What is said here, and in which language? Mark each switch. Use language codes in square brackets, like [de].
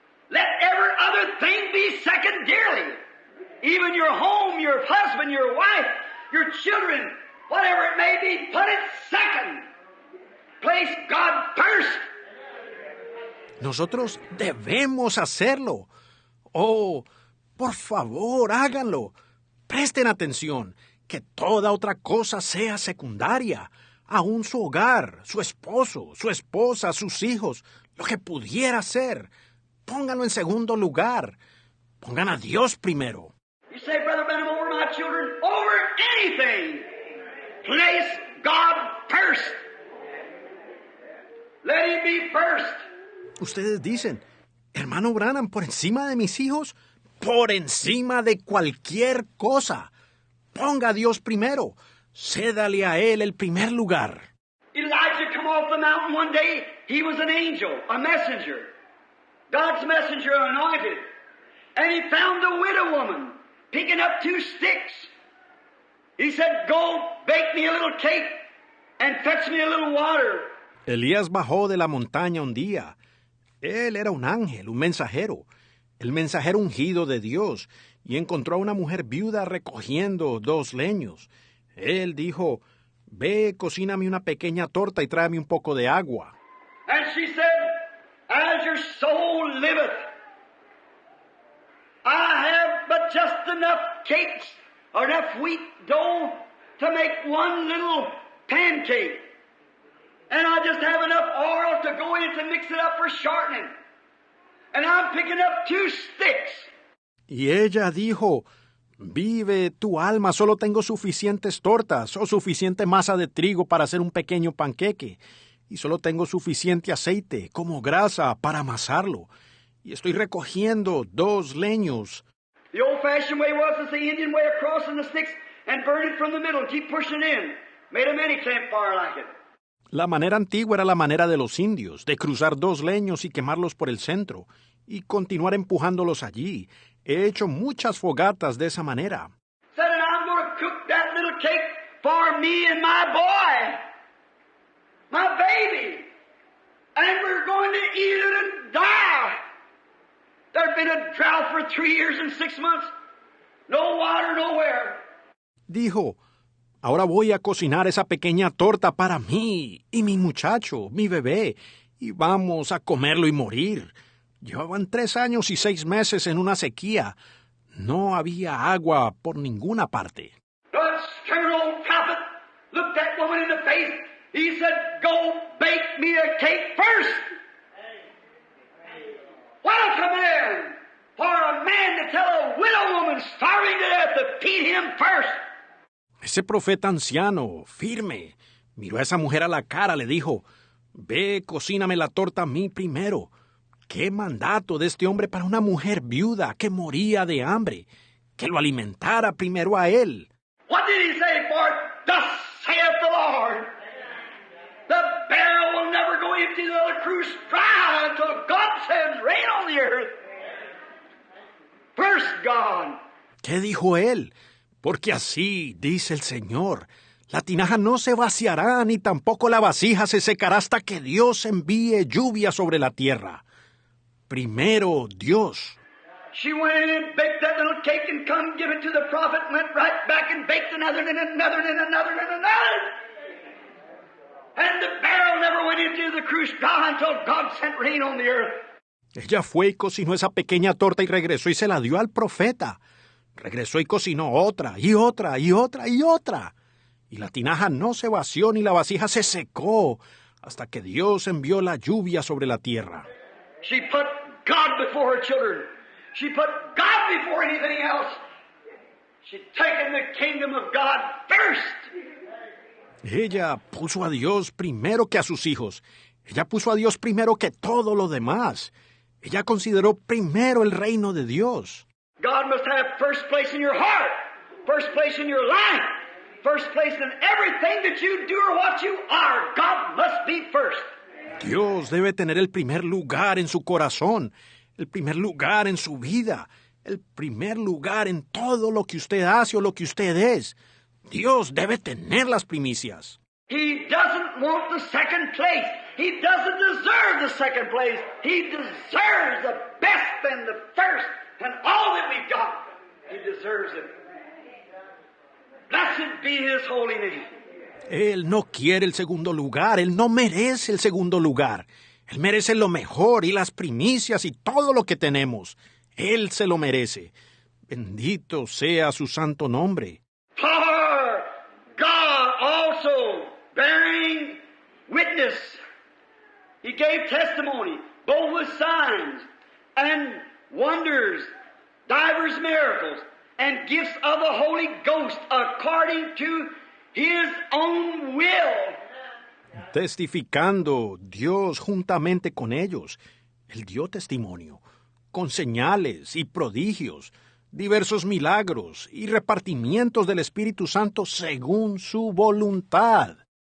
[en] Let every other thing be secondarily. Even your home, your husband, your wife, your children, whatever it may be, put it second. Place God first. [es] Nosotros debemos hacerlo. Oh, por favor, háganlo. Presten atención, que toda otra cosa sea secundaria. Aún su hogar, su esposo, su esposa, sus hijos, lo que pudiera ser. Pónganlo en segundo lugar. Pongan a Dios primero. [en] You say, Brother Branham, over my children, over anything. Place God first. Let Him be first. [es] Ustedes dicen, hermano Branham, por encima de mis hijos, por encima de cualquier cosa. Ponga a Dios primero. Cédale a Él el primer lugar. [en] Elijah come off the mountain one day. He was an angel, a messenger. God's messenger anointed. And he found a widow woman picking up 2 sticks. He said, go bake me a little cake and fetch me a little water. [es] Elías bajó de la montaña un día. Él era un ángel, un mensajero, el mensajero ungido de Dios, y encontró a una mujer viuda recogiendo 2 leños. Él dijo, ve, cocíname una pequeña torta y tráeme un poco de agua. [en] And she said, as your soul liveth, I have but just enough cakes or enough wheat dough to make one little pancake. And I just have enough oil to go in it to mix it up for shortening. And I'm picking up 2 sticks. [es] Y ella dijo, vive tu alma, solo tengo suficientes tortas o suficiente masa de trigo para hacer un pequeño panqueque. Y solo tengo suficiente aceite como grasa para amasarlo. Y estoy recogiendo 2 leños. [en] The old-fashioned way was the Indian way of crossing the sticks and burn it from the middle and keep pushing in. Made a mini campfire like it. [es] La manera antigua era la manera de los indios, de cruzar 2 leños y quemarlos por el centro, y continuar empujándolos allí. He hecho muchas fogatas de esa manera. [en] Said, and I'm going to cook that little cake for me and my boy, my baby, and we're going to eat it and die. There's been a drought for 3 years and 6 months. No water nowhere. [es] Dijo, ahora voy a cocinar esa pequeña torta para mí y mi muchacho, mi bebé, y vamos a comerlo y morir. Llevaban 3 años y 6 meses en una sequía. No había agua por ninguna parte. [en] The stern old prophet looked that woman in the face. He said, go bake me a cake first. What a command for a man to tell a widow woman starving to death to feed him first. [es] Ese profeta anciano, firme, miró a esa mujer a la cara, le dijo, ve, cocíname la torta a mí primero. ¡Qué mandato de este hombre para una mujer viuda que moría de hambre! Que lo alimentara primero a él. [en] What did he say? For thus saith the Lord, the barrel will never go empty, the cruse dry until God sends rain on the earth. First God. [es] ¿Qué dijo él? Porque así dice el Señor, la tinaja no se vaciará ni tampoco la vasija se secará hasta que Dios envíe lluvia sobre la tierra. Primero Dios. [en] She went in and baked that little cake and come give it to the prophet, went right back and baked another and another and another and another. And the barrel never went into the cruse dry until God sent rain on the earth. [es] Ella fue y cocinó esa pequeña torta y regresó y se la dio al profeta. Regresó y cocinó otra, y otra, y otra, y otra. Y la tinaja no se vació ni la vasija se secó hasta que Dios envió la lluvia sobre la tierra. [en] She put God before her children. She put God before anything else. She'd taken the kingdom of God first. [es] Ella puso a Dios primero que a sus hijos. Ella puso a Dios primero que todo lo demás. Ella consideró primero el reino de Dios. [en] God must have first place in your heart, first place in your life, first place in everything that you do or what you are. God must be first. [es] Dios debe tener el primer lugar en su corazón, el primer lugar en su vida, el primer lugar en todo lo que usted hace o lo que usted es. Dios debe tener las primicias. [en] He doesn't want the second place. He doesn't deserve the second place. He deserves the best and the first and all that we've got. He deserves it. Blessed be His holy name. [es] Él no quiere el segundo lugar, Él no merece el segundo lugar. Él merece lo mejor y las primicias y todo lo que tenemos. Él se lo merece. Bendito sea su santo nombre. [en] For God also bearing witness, He gave testimony, both with signs and wonders, divers miracles, and gifts of the Holy Ghost according to His own will. [es] Testificando Dios juntamente con ellos. Él dio testimonio, con señales y prodigios, diversos milagros y repartimientos del Espíritu Santo según su voluntad.